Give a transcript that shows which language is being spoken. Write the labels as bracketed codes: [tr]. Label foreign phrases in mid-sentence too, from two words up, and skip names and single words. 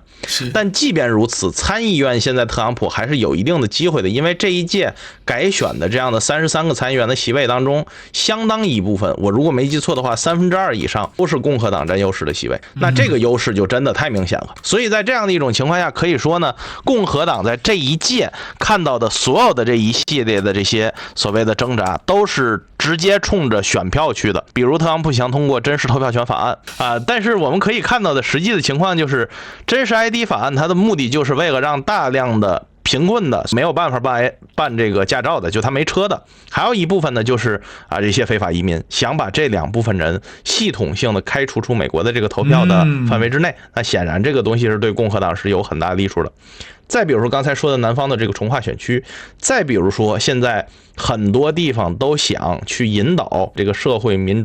[zh] 但即便如此，參議院現在特朗普還是有一定的機會的，因為這一屆改選的這樣的33個參議員的席位當中，相當一部分，我如果沒記錯的話，2/3以上都是共和黨占優勢的席位，那這個優勢就真的太明顯了。所以在這樣的一種情況下，可以說呢，共和黨在這一屆看到的所有的這一系列的這些所謂的掙扎，都是直接衝着選票去的。比如特朗普想通過真實投票權法案啊，但是我們可以看到的實際的情況就是，真實 ID 法案它的目的就是为了讓大量的贫困的没有办法办這個駕照的，就他沒車的，還有一部分呢就是啊這些非法移民，想把這兩部分人系統性的開除出美國的這個投票的範圍之內。那顯然這個東西是對共和黨是有很大利處的。再比如說剛才說的南方的這個重劃選區，再比如說現在很多地方都想去引導這個社會民